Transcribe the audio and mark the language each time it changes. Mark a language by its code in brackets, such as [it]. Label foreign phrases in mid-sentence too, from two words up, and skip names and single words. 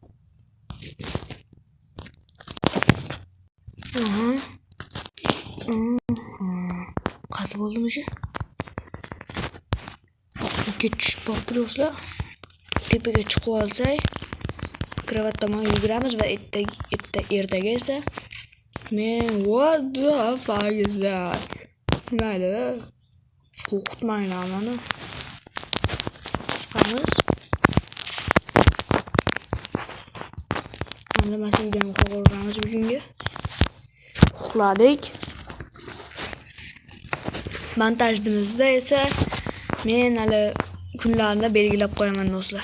[uz] Qazib bo'ldimi shu? Ketishib bordi do'stlar. Tepaga chiqib olsak, kravat tomon yuguramiz va ertaga esa [en] what the fuck is that? [uz] Mayli. Qo'rqitmanglar meni. Chiqamiz. Endi mana shu videoni qo'yamiz bugunga. Uxladik. Montajimizda esa men hali kunlarni belgilab qo'yaman do'stlar.